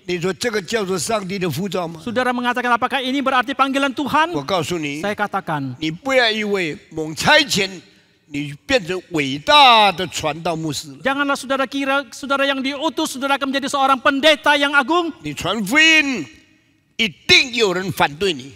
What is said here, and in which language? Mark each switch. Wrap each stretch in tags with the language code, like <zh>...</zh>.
<zh>你说这个叫做上帝的呼召吗？</zh> <id>Saudara mengatakan apakah ini berarti panggilan Tuhan?</id> <zh>我告诉你，</zh> <id>Saya katakan,</id> <zh>你不要因为蒙差遣，你变成伟大的传道牧师了。</zh> <id>janganlah saudara kira saudara yang diutus, saudara akan menjadi seorang pendeta yang agung.</id> <zh>你传福音，一定有人反对你，</zh>